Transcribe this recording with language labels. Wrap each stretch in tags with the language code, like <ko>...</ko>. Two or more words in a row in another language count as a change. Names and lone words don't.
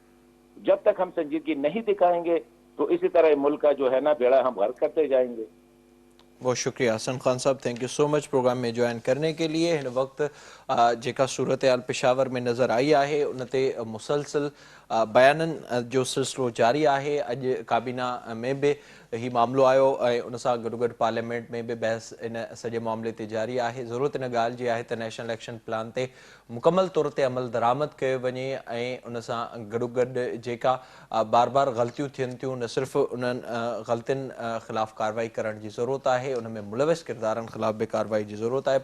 <ur>جب تک ہم سنجیدگی نہیں دکھائیں گے تو اسی طرح ملک کا جو ہے نا بیڑا ہم غرق کرتے جائیں گے۔ بہت شکریہ حسن خان صاحب،</ur> <en>thank you so much</en> <ur>پروگرام میں جوائن کرنے کے لیے۔</ur> <sd>ہن وقت جیکا صورتحال پشاور میں نظر آئی ہے انتے مسلسل بیانن جو سلسلو جاری ہے، اج کابینہ میں بھی ही मामलो आयो ऐं उन सां गॾोगॾु पार्लियामेंट में बि बहस इन सॼे मामले ते जारी आहे। ज़रूरत इन ॻाल्हि जी आहे त नेशनल एक्शन प्लान ते मुकमल तौर ते अमल दरामद कयो वञे ऐं उन सां गॾोगॾु जेका बार बार ग़लतियूं थियनि थियूं न सिर्फ़ु उन्हनि ग़लतियुनि ख़िलाफ़ कार्रवाई करण जी ज़रूरत आहे, उन में मुलविस किरदारनि ख़िलाफ़ बि कार्रवाई जी ज़रूरत आहे।</sd>